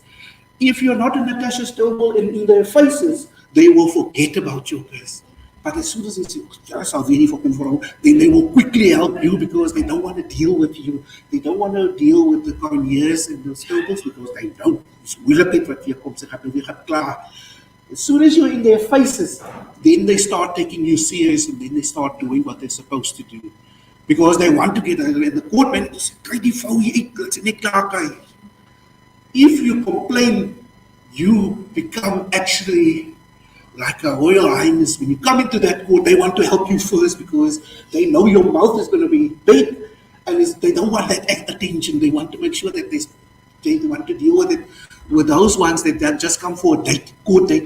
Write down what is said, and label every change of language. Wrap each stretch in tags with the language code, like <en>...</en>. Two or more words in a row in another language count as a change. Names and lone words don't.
<en>If you're not in Natasha Stovall and in their faces, they will forget about your case. But as soon as they say, yes, I'm very fucking wrong, then they will quickly help you because they don't want to deal with you. They don't want to deal with the Corniers and the Stovables because they don't.</en> <af>It's moeilikheid wat weer kom, sy gaan nou weer gaan klaar.</af> <en>As soon as you're in their faces, then they start taking you serious and then they start doing what they're supposed to do. Because they want to get out. And the court manager says,</en> <af>kry die vrou hier uit, laat sy net klaar kry.</af> <en>If you complain, you become actually like a royal highness. When you come into that court, they want to help you first because they know your mouth is going to be big and they don't want that attention. They want to make sure that they want to deal with it. With those ones that just come for a date, court date.</en>